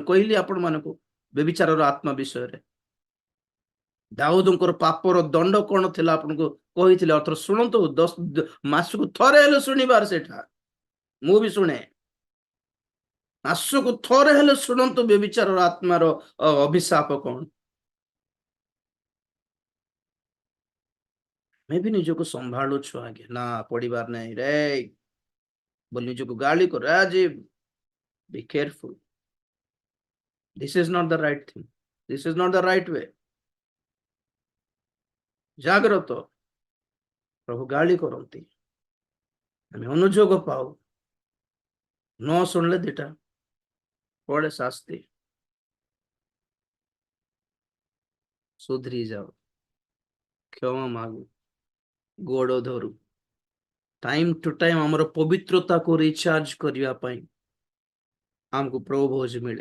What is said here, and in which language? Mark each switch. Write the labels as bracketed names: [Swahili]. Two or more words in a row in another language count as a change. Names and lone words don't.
[Odia] କହିଲି ଆପଣ ମାନଙ୍କୁ ବ୍ୟଭିଚାରର ଆତ୍ମା ବିଷୟରେ, ଦାଉଦଙ୍କର ପାପର ଦଣ୍ଡ କଣ ଥିଲା ଆପଣଙ୍କୁ କହିଥିଲେ, ଅଥର ଶୁଣନ୍ତୁ, ମାସକୁ ଥରେ ହେଲେ ଶୁଣିବାର ସେଟା, ମୁଁ ବି ଶୁଣେ, ମାସକୁ ଥରେ ହେଲେ ଶୁଣନ୍ତୁ ବ୍ୟଭିଚାରର ଆତ୍ମାର ଅଭିଶାପ କଣ। ଆମେ ବି ନିଜକୁ ସମ୍ଭାଳୁଛୁ ଆଜ୍ଞା, ନା ପଡିବାର ନାହିଁ ରେ ବୋଲି ନିଜକୁ ଗାଳି କର, ରାଜୀବ [English] be careful, this is not the right thing, this is not the right way, [Odia] ଜାଗ୍ରତ। ପ୍ରଭୁ ଗାଳି କରନ୍ତି, ଆମେ ଅନୁଯୋଗ ପାଉ, ନ ଶୁଣିଲେ ଦିଟା ପଡେ ଶାସ୍ତି, ସୁଧରି ଯାଅ, କ୍ଷମା ମାଗୁ, ଗୋଡ ଧରୁ, [English] time to time [Odia] ଆମର ପବିତ୍ରତାକୁ ରିଚାର୍ଜ କରିବା ପାଇଁ ଆମକୁ ପ୍ରଭୁ ଭୋଜ ମିଳେ।